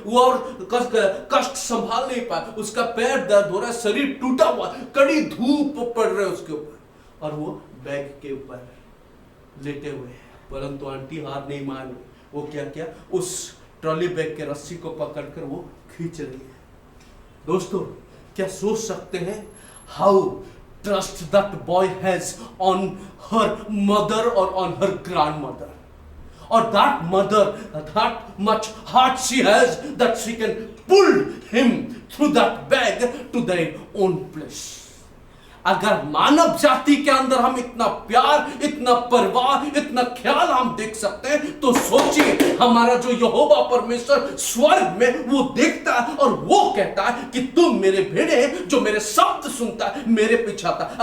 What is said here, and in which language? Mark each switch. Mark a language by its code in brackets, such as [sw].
[hi] वो और कष्ट संभाल नहीं पाया, उसका पैर दर्द हो रहा है, शरीर टूटा हुआ, कड़ी धूप पड़ रही है उसके ऊपर, और वो बैग के ऊपर लेटे हुए हैं। परंतु आंटी हार नहीं मानी, वो क्या किया, उस ट्रॉली बैग के रस्सी को पकड़कर वो खींच रही है। दोस्तों, क्या सोच सकते हैं [en] How trust that boy has on her mother or on her grandmother, or that mother, that much heart she has that she can pull him through that bag to their own place. [hi] अगर मानव जाति के अंदर हम इतना प्यार, इतना परवाह, इतना ख्याल हम देख सकते हैं, तो सोचिए हमारा जो यहोवा परमेश्वर स्वर्ग में वो देखता है और वो कहता है कि तुम मेरे भेड़े जो मेरे शब्द सुनता है, मेरे पीछे आता है।